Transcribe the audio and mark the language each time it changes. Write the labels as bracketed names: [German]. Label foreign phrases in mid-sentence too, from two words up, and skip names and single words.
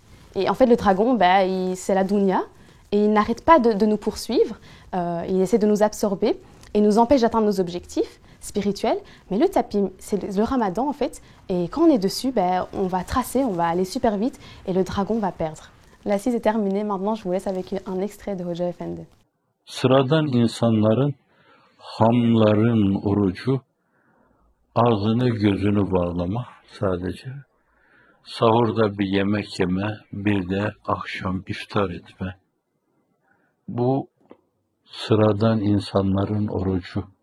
[French] Et en fait, le dragon, c'est la dunya, et il n'arrête pas de nous poursuivre, il essaie de nous absorber, et nous empêche d'atteindre nos objectifs spirituels. Mais le tapis, c'est le ramadan, en fait, et quand on est dessus, on va tracer, on va aller super vite, et le dragon va perdre. L'assise est terminée, maintenant je vous laisse avec un extrait de Hoca Efendi. [Turkish] Sıradan insanların, hamların orucu, ağzını gözünü bağlama sadece. Sahurda bir yemek yeme, bir de akşam iftar etme. Bu sıradan insanların orucu.